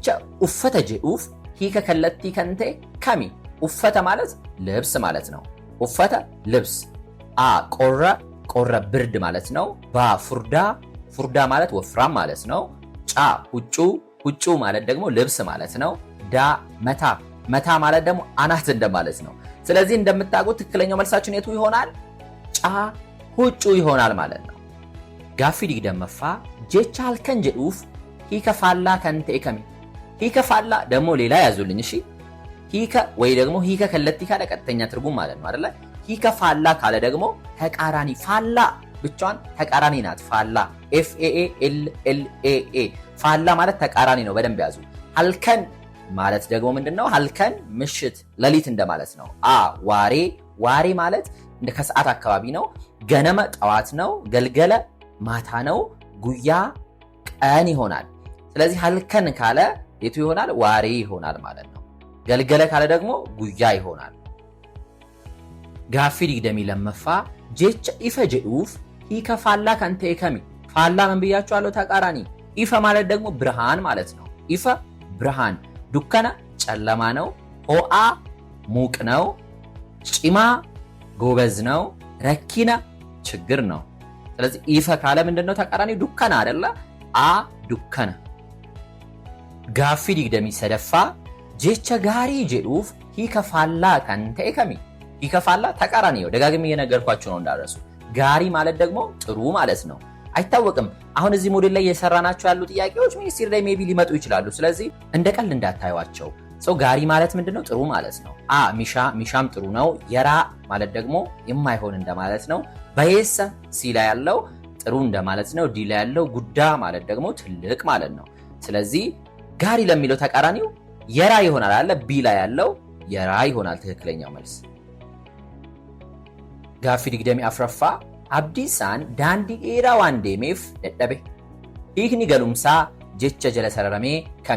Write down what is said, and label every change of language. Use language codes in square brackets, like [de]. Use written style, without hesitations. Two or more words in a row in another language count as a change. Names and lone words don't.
[om] Uffata jedhuuf hiika kallattii kan ta'e kami። [am] ኡፈተ ማለት ልብስ ማለት ነው። ኡፈተ ልብስ። አ ቆረ ቆረ ብርድ ማለት ነው። ባ ፉርዳ፣ ፉርዳ ማለት ወፍራም ማለት ነው። ጫ ሁጩ፣ ሁጩ ማለት ደግሞ ልብስ ማለት ነው። ዳ መታ፣ መታ ማለት ደግሞ አናት እንደማለት ነው። ስለዚህ እንደምታውቁት ትክክለኛው መልሳችን የቱ ይሆናል? ጫ ሁጩ ይሆናል ማለት ነው። [om] Gaaffii digdamaffaa jecha halkan jedhuuf hiika faallaa kan ta'e kami? hiika faallaa [am] ደግሞ ሌላ ያዙልኝ እሺ። ሂከ ወይ ደግሞ [om] hiika kallattii [am] ካለ ቀጥተኛ ትርጉም ማለት ነው አይደለ? [om] hiika faallaa [am] ካለ ደግሞ ተቃራኒ፣ ፋላ ብቻዋን ተቃራኒ ናት። ፋላ ኤፍ ኤ ኤ ኤል ኤል ኤ ኤ ፋላ ማለት ተቃራኒ ነው። በደንብ ያዙ። halkan ማለት ደግሞ ምንድነው? halkan ምሽት፣ ሌሊት እንደማለት ነው። ዋሬ፣ ዋሬ ማለት እንደ ከሰዓት አካባቢ ነው። ገነመ ጠዋት ነው። ገልገለ ማታ ነው። ጉያ ቀን ይሆናል። ስለዚህ halkan ካለ የቱ ይሆናል? ዋሬ ይሆናል ማለት ነው። ገልገለ ካለ ደግሞ ጉያ ይሆናል። [om] Gaaffii digdamii lammaffaa jecha ifa jedhuuf hiika faallaa kan ta'e kami? [am] ፋላ ምን ብያችኋለሁ? ተቃራኒ። ኢፈ ማለት ደግሞ ብርሃን ማለት ነው። ኢፈ ብርሃን፣ ዱከነ ጨለማ ነው። ሆአ ሙቅ ነው። ጪማ ጎበዝ ነው። ረኪነ ችግር ነው። ስለዚህ ኢፈ ካለ ምንድነው ተቃራኒ? ዱከነ አይደለ? ዱከነ። [om] Gaaffii digdamii sadaffaa jecha gaarii jedhuuf hiika faallaa kan ta'e kami? hiika faallaa [am] ተቃራኒ ነው። ደጋግሜ እየነገርኳችሁ ነው እንዳረሱ። ጋሪ ማለት ደግሞ ጥሩ ማለት ነው። አይታወቅም። አሁን እዚህ ሞዴል ላይ እየሰራናቸው ያሉ ጥያቄዎች ሚኒስትሪ ላይ ሜቢ ሊመጡ ይችላሉ። ስለዚህ እንደ ቀልድ እንዳታዩዋቸው። ጋሪ ማለት ምንድነው? ጥሩ ማለት ነው። ሚሻ፣ ሚሻም ጥሩ ነው። የራ ማለት ደግሞ የማይሆን እንደማለት ነው። በየሰ ሲ ላይ ያለው ጥሩ እንደማለት ነው። ዲ ላይ ያለው ጉዳ ማለት ደግሞ ትልቅ ማለት ነው። ስለዚህ ጋሪ ለሚለው ተቃራኒው የራ ይሆናል አለ። ቢ ላይ ያለው የራ ይሆናል ትክክለኛው መልስ። [om] Gaaffii digdamii afraffaa Abdiisaan dandii eeraa waan deemeef dadhabe hiikni galumsa jecha jala sararame kami?